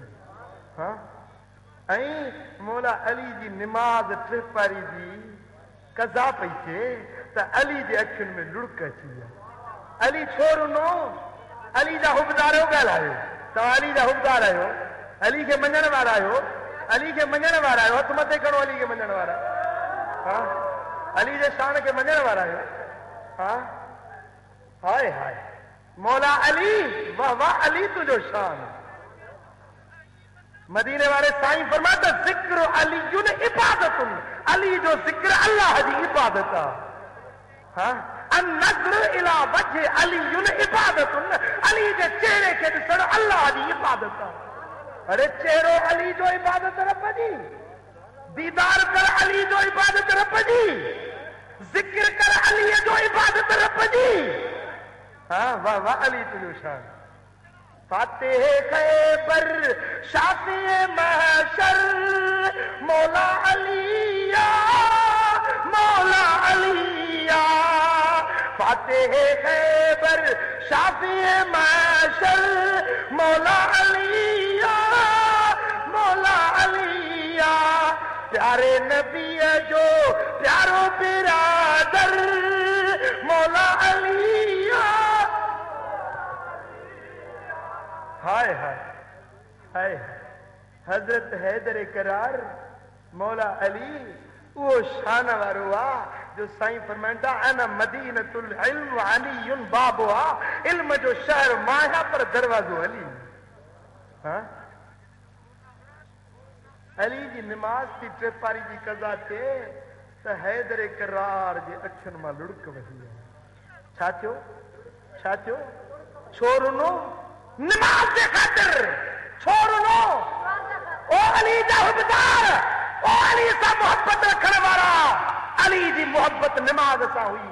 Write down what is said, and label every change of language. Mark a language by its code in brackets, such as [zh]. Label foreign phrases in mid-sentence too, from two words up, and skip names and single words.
[sd] हाँ ऐं मौला अली जी निमाज़ टे पारी जी कज़ा पई थिए त अली जे अखियुनि में लुड़क अची विया। अली छोर नो अली जा हुबदार ॻाल्हायो, तव्हां अली जा हुबदार आहियो, अली खे मञण वारा आहियो, अली खे मञण वारा आहियो, हथ मथे खणो अली खे मञण वारा। हाँ अली जे शान खे मञण वारा आहियो। हाँ हाय हाय मौला अली, वाह वाह अली तुझो शान। मदीने वाले साईं फरमाता [ar] ذكر علي عبادة, [sd] अली जो ज़िक्र अल्लाह जी इबादत आहे। हाँ [ar] النظر إلى وجه علي عبادة, [sd] अली जे चेहरे खे ॾिसण अल्लाह जी इबादत आहे। अरे चेहरो अली जो इबादत रब जी, दीदार कर अली जो इबादत रब जी, ज़िक्र कर अली जो इबादत रब जी। हाँ वाह वाह अली तुझो शान। फातिह खैबर शाफिए महशर मौला अलिया, मौला अलिया। फातिह खैबर शाफिए महशर मौला अलिया, मौला अलिया। प्यारे नबी जो प्यारो बिरादर मौला अलिया। हाय हाय हाय हजरत हैदर करार मौला अली वो शान वारो आ जो साईं फरमाइंदा [ar] أنا مدينة العلم علي بابها, [sd] इल्म जो शहर माया पर दरवाजो अली। हाँ अली जी निमाज थी टे पारी जी कज़ा थे त हैदर करार जे अखियुनि मां लुड़क वही। छा थियो छोरनो निमाज जे ख़ातिर छोरनो ओ अली जा हुबदार, ओ अली सां मोहब्बत रखण वारा, अली जी मोहब्बत निमाज सां हुई।